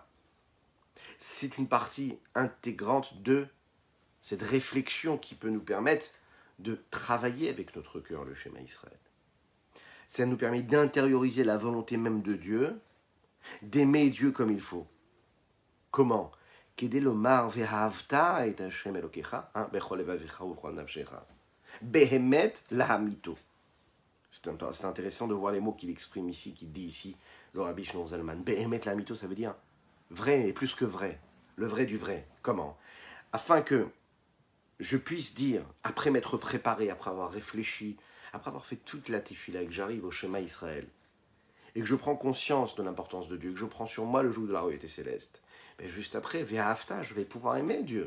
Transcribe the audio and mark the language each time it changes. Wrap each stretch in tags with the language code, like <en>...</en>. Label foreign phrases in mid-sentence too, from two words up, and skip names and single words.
<fr>C'est une partie intégrante de cette réflexion qui peut nous permettre de travailler avec notre cœur le Shema Israël. Ça nous permet d'intérioriser la volonté même de Dieu, d'aimer Dieu comme il faut. Comment?</fr> <he>כדי לומר ואהבת את ה' אלוקיך, בכל לבבך ובכל נפשך. באמת לאמיתו.</he> <fr>C'est intéressant de voir les mots qu'il exprime ici, qu'il dit ici, le Rabbi Shlomo Zalman.</fr> <he>באמת לאמיתו,</he> <fr>ça veut dire vrai et plus que vrai. Le vrai du vrai. Comment? Afin que je puisse dire, après m'être préparé, après avoir réfléchi, après avoir fait toute la tefila et que j'arrive au Shema Israël, et que je prends conscience de l'importance de Dieu, que je prends sur moi le joug de la royauté céleste, mais juste après, Ve'ahavta, je vais pouvoir aimer Dieu.</fr>